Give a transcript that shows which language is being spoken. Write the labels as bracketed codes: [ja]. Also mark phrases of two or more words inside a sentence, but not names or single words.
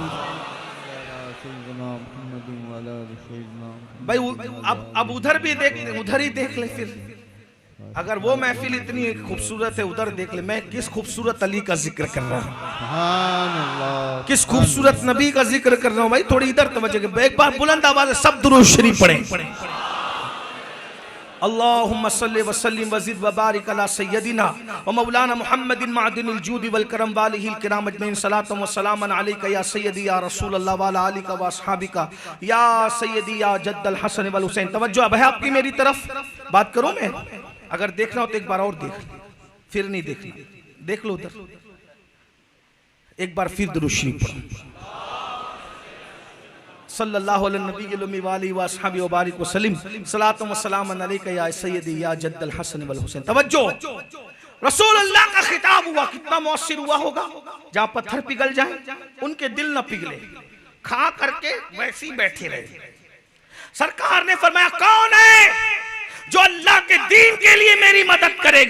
[ur] بھائی اب ادھر بھی دیکھ، ادھر ہی دیکھ لے. پھر اگر وہ محفل اتنی خوبصورت ہے، ادھر دیکھ لے. میں کس خوبصورت علی کا ذکر کر رہا ہوں، کس خوبصورت نبی کا ذکر کر رہا ہوں. بھائی تھوڑی ادھر توجہ، ایک بار بلند آواز سے سب درود شریف پڑھے. [ar] اللهم صل وسلم وزد وبارك على سيدنا ومولانا محمد معدن الجود والكرم وآله الكرام أجمعين صلاة وسلاما عليك يا سيدي يا رسول الله وعلى آلك وأصحابك يا سيدي يا جد الحسن والحسين. [ur] توجہ اب ہے آپ کی میری طرف۔ بات کروں میں، اگر دیکھنا ہو تو ایک بار اور دیکھ، پھر نہیں دیکھنا، دیکھ لو ادھر ایک بار، پھر درود شریف پڑھو. [ar] صلى الله عليه وأصحابي وبارك وسلم صلاة وسلاما عليك يا سيدي يا جد الحسن والحسين. [ur] توجہ، رسول اللہ کا خطاب ہوا، کتنا مؤثر ہوا ہوگا. جہاں پتھر پگھل جائے ان کے دل نہ پگھلے، کھا کر کے ویسے ہی بیٹھے رہے. سرکار نے فرمایا، کون ہے جو اللہ کے دین کے لیے میری مدد کرے گا.